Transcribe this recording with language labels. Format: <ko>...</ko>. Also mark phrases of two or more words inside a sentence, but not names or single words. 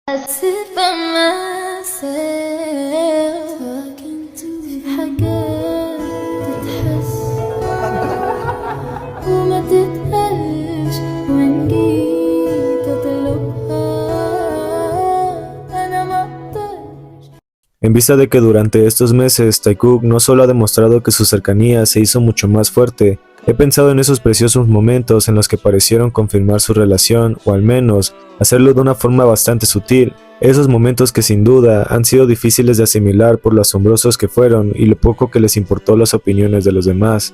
<en>sit by myself talking to</en> <ar>حاجات تتحس وما تتقالش وإن جيت أطلبها أنا ما أقدرش.</ar> <es>En vista de que durante estos meses Taekook no solo ha demostrado que su cercanía se hizo mucho más fuerte, he pensado en esos preciosos momentos en los que parecieron confirmar su relación, o al menos hacerlo de una forma bastante sutil. Esos momentos que sin duda han sido difíciles de asimilar por lo asombrosos que fueron y lo poco que les importó las opiniones de los demás.</es>